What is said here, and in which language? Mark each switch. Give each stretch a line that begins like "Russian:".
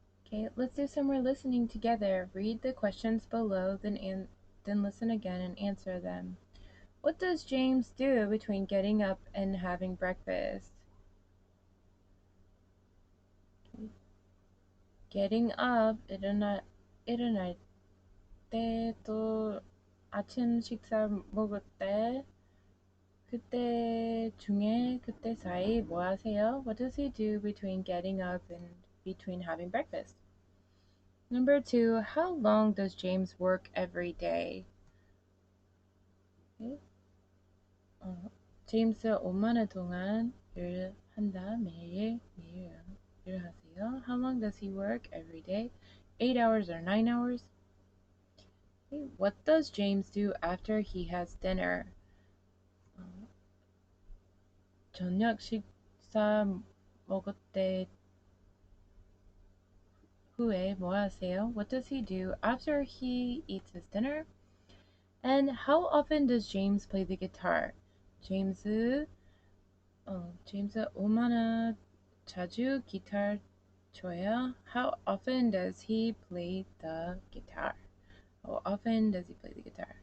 English: Okay, let's do some more listening together. Read the questions below, then listen again and answer them. What does James do between getting up and having breakfast? Getting up,
Korean: 일어날 때, 또 아침 식사 먹을 때, 그때 사이 뭐 하세요?
English: What does he do between getting up and between having breakfast? Number 2, how long does James work every day? Okay.
Korean: 제임스 얼마나 동안 일한다? 매일 일하세요.
English: How long does he work every day? 8 hours or 9 hours? Okay. What does James do after he has dinner?
Korean: 저녁 식사 먹을 때 후에 뭐 하세요?
English: What does he do after he eats his dinner? And how often does James play the guitar?
Korean: 제임스 얼마나 자주 기타 쳐요?
English: How often does he play the guitar? How often does he play the guitar?